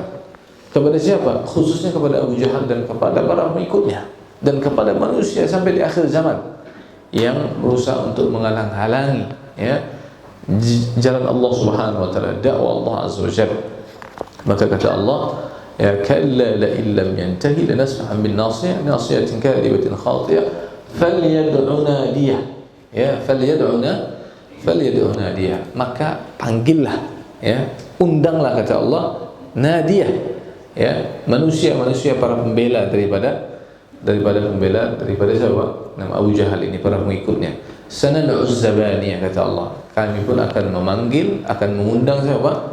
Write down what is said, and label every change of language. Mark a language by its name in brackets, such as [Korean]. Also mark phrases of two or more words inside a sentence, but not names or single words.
[Indonesian] Kepada siapa? Khususnya kepada Abu Jahal dan kepada para pengikutnya dan kepada manusia sampai di akhir zaman yang berusaha untuk menghalang-halangi, ya, jalan Allah [Arabic] سبحانه وتعالى, [Indonesian] dakwah Allah [Arabic] عز وجل. [Indonesian] Maka kata Allah, [Arabic] يا كلا لئن لم ينته لنسفعا بالناصية ناصية كاذبة خاطئة فليدع ناديه. يا فليدع ناديه. [Indonesian] Maka panggillah, ya, undanglah kata Allah nadiyah, ya, manusia para pembela daripada siapa? Nama Abu Jahal ini, para pengikutnya. [Arabic] سندع الزبانية, [Indonesian] kata Allah, kami pun akan memanggil, akan mengundang siapa?